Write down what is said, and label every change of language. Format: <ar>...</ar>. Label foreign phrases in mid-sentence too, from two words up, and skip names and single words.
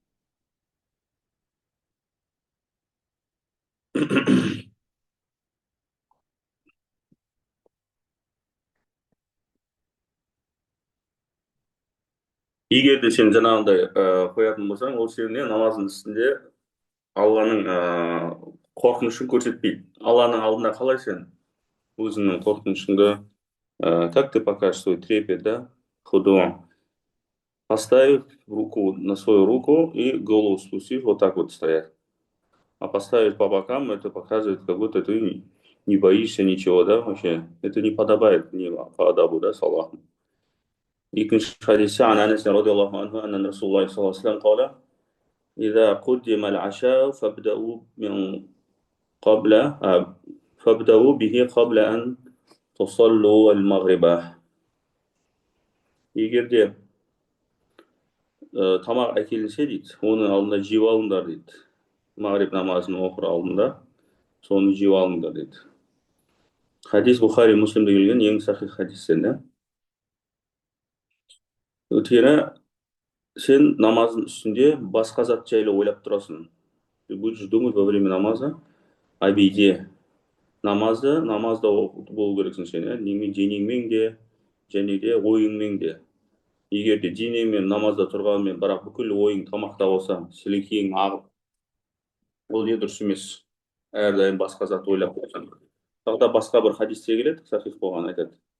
<kk>Егер де сен жаңағындай қоятын болсаң, ол сені намаздың үстінде Алланың қорқынышын көрсетпейді. Алланың алдында қалай сен өзіңнің қорқынышыңды,</kk> <ru>как ты покажешь свой трепет, да? Худуа. Поставив руку на свою руку и голову спустив, вот так вот стоять. А поставить по бокам, это показывает, как будто ты не боишься ничего, да, вообще. Это не подобает не по адабу, да, с Аллахом.</ru> <kk>Икинчи хадисте</kk> <ar>عن أنس رضي الله عنه أن رسول الله صلى الله عليه وسلم قال: إذا قدم العشاء فابدأوا به قبل أن تصلوا المغرب.</ar> <kk>Егер де тамақ әкелінсе дейді, оның алдында жеп алыңдар дейді. Мағриб намазын оқыр алдында соны жеп алыңдар дейді. Хадис Бухари Муслимде келген ең сахих хадистен. Өйткені сен намаздың үстінде басқа зат жайлы ойлап тұрасың.</kk> <ru>Ты будешь думать во время намаза о беде.</ru> <kk>Намазда болу керексің сен, денеңмен де, және де ойыңмен де. Егер де денеңмен намазда тұрғанмен, бірақ бүкіл ойың тамақта болса, сілекейің ағып, ол не дұрыс емес. Әрдайым басқа зат ойлап қойсаң. Тағы да басқа бір хадисте келеді, сахих болған айтады.</kk>